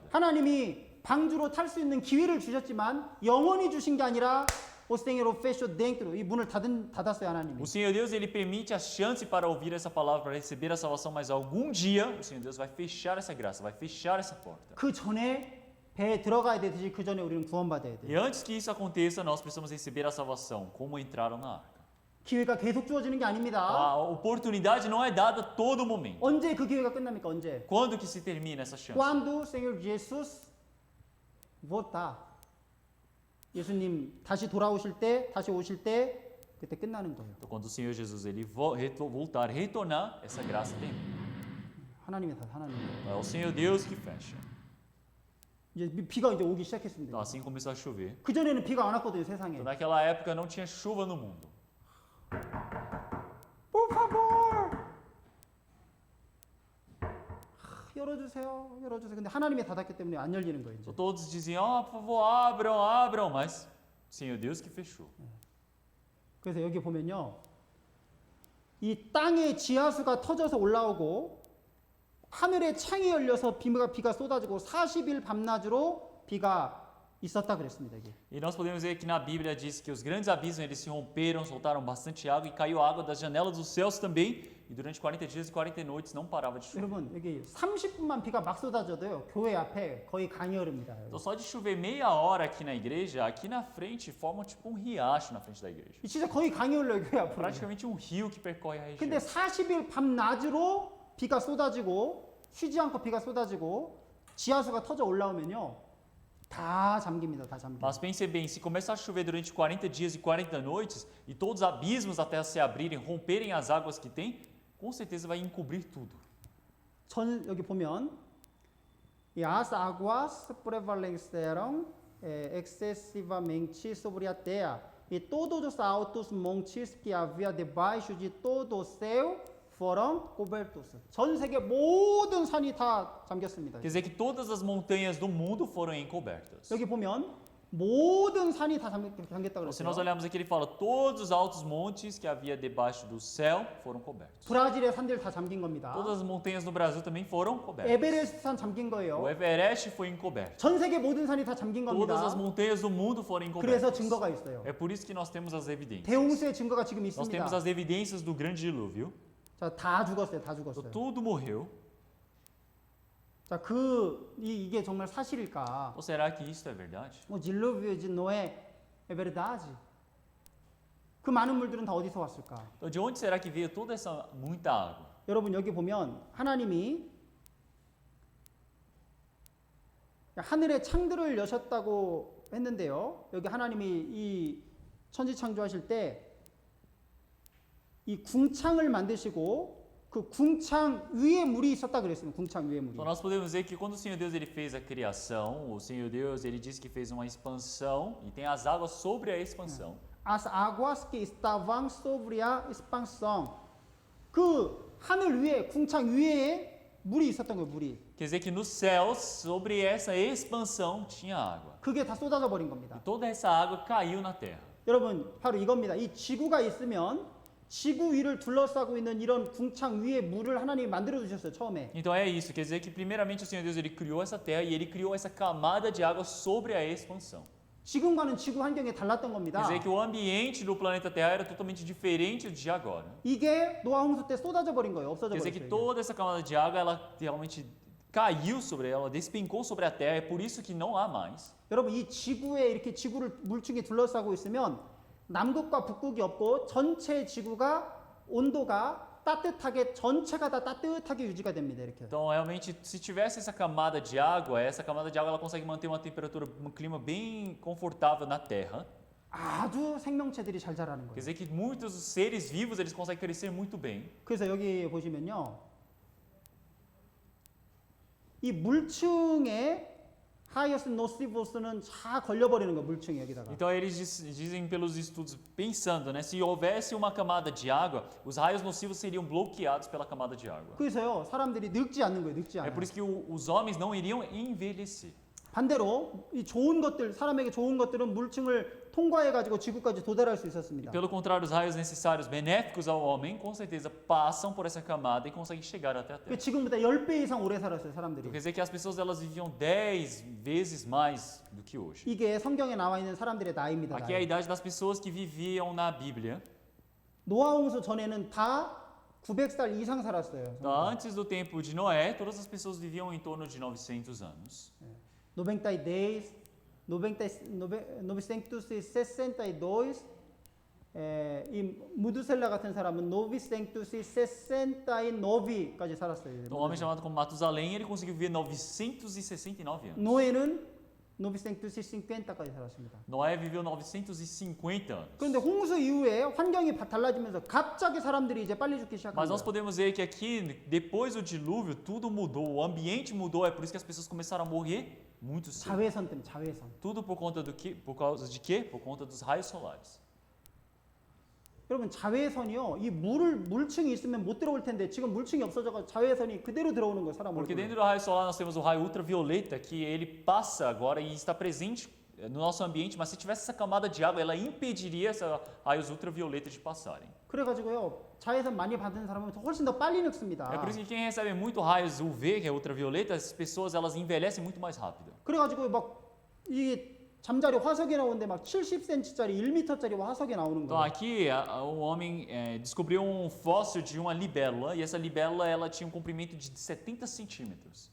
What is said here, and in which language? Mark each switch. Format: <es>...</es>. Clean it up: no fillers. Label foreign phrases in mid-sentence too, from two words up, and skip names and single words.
<ko>하나님이 방주로 탈 수 있는 기회를 주셨지만 영원히 주신 게 아니라</ko> <pt>o Senhor o fechou dentro.</pt> <ko>이 문을 닫았어요, 하나님이.</ko> <pt>O Senhor Deus ele permite a chance para ouvir essa palavra, para receber a salvação, mas algum dia o Senhor Deus vai fechar essa graça, vai fechar essa porta.</pt> <ko>그 전에 배에 들어가야 되듯이 그 전에 우리는 구원받아야</ko> <pt>E</pt> <ko>돼요.</ko> <pt>antes que isso aconteça, nós precisamos receber a salvação, como entraram na arca.</pt> <ko>기회가 계속 주어지는 게 아닙니다.</ko> <pt>A oportunidade não é dada a todo momento.</pt> <ko>언제 그 기회가 끝납니까? 언제?</ko> <pt>Quando que se termina essa chance? Quando o Senhor Jesus voltar.</pt> <ko>예수님 다시 돌아오실 때, 다시 오실 때 그때 끝나는 거예요.</ko> <pt>Então, quando o Senhor Jesus ele voltar, retornar, essa graça termina.</pt> <ko>하나님의 탓, 하나님의.</ko> <pt>É o Senhor Deus que fecha.</pt> <ko>이제 비가 이제 오기 시작했습니다.</ko> <pt>Então, assim começou a chover.</pt> <ko>그 전에는 비가 안 왔거든요, 세상에.</ko> <pt>Então, naquela época não tinha chuva no mundo. Por favor.</pt> <ko>열어주세요, 열어주세요. 근데 하나님이 닫았기 때문에 안 열리는 거예요. 이제.</ko> <pt>Então, todos diziam, oh, por favor, abram, abram, mas o Senhor Deus que fechou.</pt> <ko>그래서 여기 보면요, 이 땅의 지하수가 터져서 올라오고 하늘의 창이 열려서 비가 쏟아지고 40일 밤낮으로 비가 있었다 그랬습니다. 이게.</ko> <pt>E nós podemos ver que na Bíblia diz que os grandes abismos eles se romperam, soltaram bastante água e caiu água das janelas dos céus também. E durante 40 dias e 40 noites não parava de chover.</pt> <ko>여러분 여기 30분만 비가 막 쏟아져도요, 교회 앞에 거의 강이 흐릅니다.</ko> <pt>Então só de chover meia hora aqui na igreja, aqui na frente forma tipo um riacho na frente da igreja.</pt> <ko>진짜 거의 강이 흘러요, 교회 앞으로.</ko> <pt>Praticamente um rio que percorre a região.</pt> <ko>근데 40일 밤낮으로 비가 쏟아지고 쉬지 않고 비가 쏟아지고 지하수가 터져 올라오면요, 다 잠깁니다. 다 잠깁니다.</ko> <pt>Mas pense bem, se começar a chover durante 40 dias e 40 noites e todos os abismos da terra se abrirem, romperem as águas que tem, com certeza vai encobrir tudo.</pt> <ko>여기 보면</ko> <pt>e as águas prevaleceram excessivamente sobre a terra e todos os altos montes que havia debaixo de todo o céu foram cobertos.</pt> <ko>전 세계 모든 산이 다 잠겼습니다.</ko> <pt>Quer dizer que todas as montanhas do mundo foram encobertas.</pt> <ko>여기 보면 모든 산이 다 잠겼다고</ko> <pt>Se nós</pt> <ko>그랬어요.</ko> <pt>olharmos aqui, ele fala: todos os altos montes que havia debaixo do céu foram cobertos.</pt> <ko>브라질의 산들 다 잠긴 겁니다.</ko> <pt>Todas as montanhas no Brasil também foram cobertas.</pt> <ko>에베레스트 산 잠긴 거예요.</ko> <pt>O Everest foi encoberto.</pt> <ko>전 세계 모든 산이 다 잠긴</ko> <pt>Todas as</pt> <ko>겁니다.</ko> <pt>montanhas do mundo foram</pt> <ko>그래서</ko> <pt>encobertas.</pt> <ko>증거가 있어요.</ko> <pt>É por isso que nós temos as evidências.</pt> <ko>대홍수의 증거가 지금</ko> <pt>Nós</pt> <ko>있습니다.</ko> <pt>temos as evidências do grande dilúvio.</pt> <ko>자, 다 죽었어요. 다</ko> <pt>Então,</pt> <ko>죽었어요.</ko> <pt>tudo morreu.</pt> <ko>자, 이게 정말 사실일까?</ko> <pt>Ou será que isso é verdade? 뭐 dilúvio de Noé é verdade?</pt> <ko>그 많은 물들은 다 어디서 왔을까?</ko> <pt>Então, de onde será que veio toda essa muita água?</pt> <ko>여러분 여기 보면 하나님이 하늘의 창들을 여셨다고 했는데요. 여기 하나님이 이 천지 창조하실 때 이 궁창을 만드시고 그 궁창 위에 물이 있었다 그랬습니다. 궁창 위에 물이.</ko> <pt>Então, nós podemos ver que quando o Senhor Deus ele fez a criação, o Senhor Deus ele disse que fez uma expansão e tem as águas sobre a expansão. As águas que estavam sobre a expansão.</pt> <ko>그 하늘 위에 궁창 위에 물이 있었던 거예요. 물이.</ko> <pt>Quer dizer que nos céus, sobre essa expansão, tinha água.</pt> <ko>그게 다 쏟아져 버린</ko> <pt>E</pt> <ko>겁니다.</ko> <pt>toda essa água caiu na terra.</pt> <ko>여러분 바로 이겁니다. 이 지구가 있으면 지구 위를 둘러싸고 있는 이런 궁창 위에 물을 하나님이 만들어 주셨어요. 처음에.</ko> <pt>Então é isso, quer dizer que primeiramente o Senhor Deus ele criou essa terra e ele criou essa camada de água sobre a expansão.</pt> <ko>지금과는 지구 환경이 달랐던</ko> <pt>Quer</pt> <ko>겁니다.</ko> <pt>dizer que o ambiente do planeta Terra era totalmente diferente de agora.</pt> <ko>이게 노아 홍수 때 쏟아져 버린 거예요. 없어져</ko> <pt>Quer dizer que</pt> <ko>버렸어요.</ko> <pt>toda essa camada de água ela realmente caiu sobre ela, despencou sobre a terra, é por isso que não há mais.</pt> <ko>여러분 이 지구에 이렇게 지구를 물층이 둘러싸고 있으면 남극과 북극이 없고 전체 지구가 온도가 따뜻하게 전체가 다 따뜻하게 유지가 됩니다. 이렇게.</ko> <pt>Então, realmente, se tivesse essa camada de água ela consegue manter uma temperatura, um clima bem confortável na Terra.</pt> <ko>아주 생명체들이 잘 자라는</ko> <pt>Quer</pt> <ko>거예요.</ko> <pt>dizer que muitos seres vivos eles conseguem crescer muito bem.</pt> <ko>그래서 여기 보시면요. 이 물층에 하이어스 노시보스는 다 걸려버리는 거예요. 물층이 여기다가.</ko> <pt>Então, eles dizem pelos estudos, pensando, né, se houvesse uma camada de água, os raios nocivos seriam bloqueados pela camada de água.</pt> <ko>그래서요. 사람들이 늙지 않는 거예요. 늙지</ko> <pt>É</pt> <ko>않아요.</ko> <pt>por isso que os homens não iriam envelhecer.</pt> <ko>반대로 이 좋은 것들, 사람에게 좋은 것들은 물층을 통과해 가지고 지구까지 도달할 수 있었습니다.</ko> <pt>Pelo contrário, os raios necessários benéficos ao homem, com certeza, passam por essa camada e conseguem chegar até a Terra.</pt> <ko>지금보다 10배 이상 오래 살았어요, 사람들이.</ko> <pt>Quer dizer que as pessoas elas viviam 10 vezes mais do que hoje.</pt> <ko>이게 성경에 나와 있는 사람들의 나이입니다.</ko> <pt>Aqui é a</pt> <ko>나이.</ko> <pt>idade das pessoas que viviam na Bíblia.</pt> <ko>노아 홍수 전에는 다 900살 이상 살았어요.</ko> <pt>Então, antes do tempo de Noé, todas as pessoas viviam em torno de 900 anos.</pt> <ko>910, 962, 이 무드셀라 같은 사람은 969까지 살았어요.</ko> <pt>Então, um homem chamado como Matusalém, ele conseguiu viver 969 anos.</pt> <ko>노에는 950까지 살았습니다.</ko> <pt>Noé viveu 950 anos.</pt> <ko>그런데 홍수 이후에 환경이 달라지면서 갑자기 사람들이 이제 빨리 죽기 시작한</ko> <pt>Mas nós</pt> <ko>거예요.</ko> <pt>podemos ver que aqui, depois do dilúvio, tudo mudou, o ambiente mudou, é por isso que as pessoas começaram a morrer muito cedo.</pt> <ko>자외선 때문에 자외선.</ko> <pt>Tudo por conta do quê? Por causa de quê? Por conta dos raios solares.</pt> <ko>여러분 자외선이요. 이 물층이 있으면 못 들어올 텐데 지금 물층이 없어져서 자외선이 그대로 들어오는 거예요. 사람</ko> <pt>Porque</pt> <ko>얼굴에.</ko> <pt>dentro do raio solar nós temos o raio ultravioleta, que ele passa agora e está presente no nosso ambiente, mas se tivesse essa camada de água, ela impediria esses raios ultravioletas de passarem.</pt> <ko>그래가지고요. 자외선 많이 받는 사람은 훨씬 더 빨리 늙습니다.</ko> <pt>É por isso que quem recebe muito raios UV, que é ultravioleta, essas pessoas elas envelhecem muito mais rápido.</pt> <ko>그래가지고 막 이 잠자리 화석이 나오는데 막 70cm짜리 1m짜리 화석이 나오는</ko> <pt>Então</pt> <ko>거예요.</ko> <pt>aqui um homem descobriu um fóssil de uma libélula e essa libélula ela tinha um comprimento de 70 centímetros.</pt>